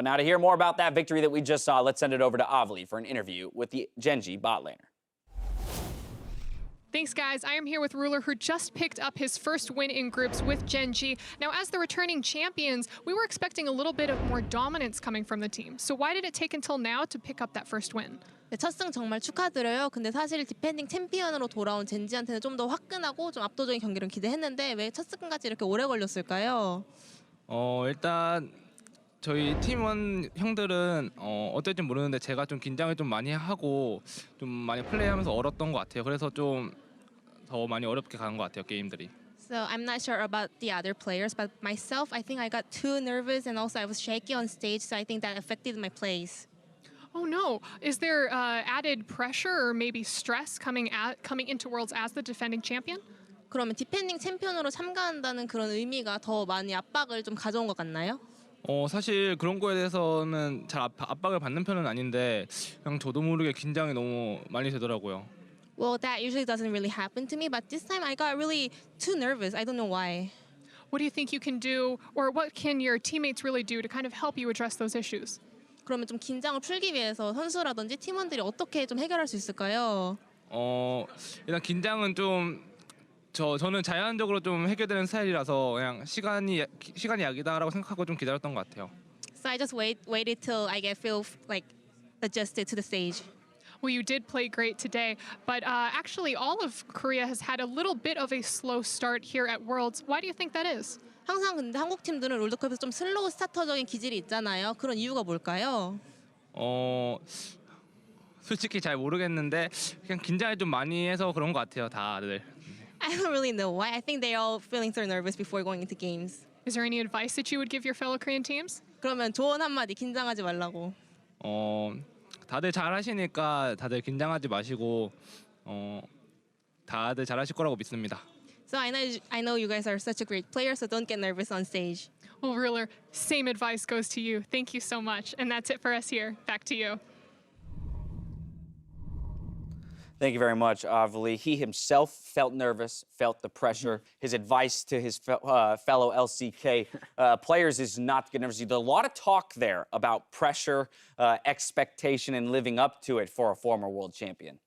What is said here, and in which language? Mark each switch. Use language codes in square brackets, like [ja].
[en] Now, to hear more about that victory that we just saw, let's send it over to Avli for an interview with the Gen.G bot laner. Thanks, guys. I am here with Ruler, who just picked up his first win in groups with Gen.G. Now, as the returning champions, we were expecting a little bit of more dominance coming from the team. So why did it take until now to pick up that first win? [ko] 네, 첫 승 정말 축하드려요. 근데 사실 디펜딩 챔피언으로 돌아온 젠지한테는 좀 더 화끈하고 좀 압도적인 경기를 기대했는데 왜 첫 승까지 이렇게 오래 걸렸을까요? 일단 저희 팀원 형들은 어떨지 모르는데 제가 좀 긴장을 좀 많이 하고 좀 많이 플레이하면서 얼었던 것 같아요. 그래서 좀 더 많이 어렵게 가는 것 같아요, 게임들이. [en] So I'm not sure about the other players, but myself, I think I got too nervous and also I was shaky on stage, so I think that affected my plays. Oh no, is there added pressure or maybe stress coming into Worlds as the defending champion? [ko] 그러면 디펜딩 챔피언으로 참가한다는 그런 의미가 더 많이 압박을 좀 가져온 것 같나요? 사실 그런 거에 대해서는 잘 압박을 받는 편은 아닌데 그냥 저도 모르게 긴장이 너무 많이 되더라고요. [en] Well, that usually doesn't really happen to me, but this time I got really too nervous. I don't know why. What do you think you can do, or what can your teammates really do to kind of help you address those issues? [ko] 그러면 좀 긴장을 풀기 위해서 선수라든지 팀원들이 어떻게 좀 해결할 수 있을까요? 일단 긴장은 좀 저는 자연적으로 좀 해결되는 스타일이라서 그냥 시간이 약이다라고 생각하고 좀 기다렸던 것 같아요. [en] So I just waited till I feel like adjusted to the stage. Well, you did play great today, but actually all of Korea has had a little bit of a slow start here at Worlds. Why do you think that is? [ko] 항상 근데 한국 팀들은 롤드컵에서 좀 슬로우 스타터적인 기질이 있잖아요. 그런 이유가 뭘까요? 솔직히 잘 모르겠는데 그냥 긴장을 좀 많이 해서 그런 것 같아요, 다들. [en] I don't really know why. I think they're all feeling so nervous before going into games. Is there any advice that you would give your fellow Korean teams? [ko] 그러면 조언 한마디 긴장하지 말라고. 다들 잘하시니까 다들 긴장하지 마시고 다들 잘하실 거라고 믿습니다. [en] So I know you guys are such a great player, so don't get nervous on stage. Well, Ruler, same advice goes to you. Thank you so much. And that's it for us here. Back to you. Thank you very much, Avli. He himself felt nervous, felt the pressure. His advice to his fellow LCK players is not to get nervous. There's a lot of talk there about pressure, expectation, and living up to it for a former world champion.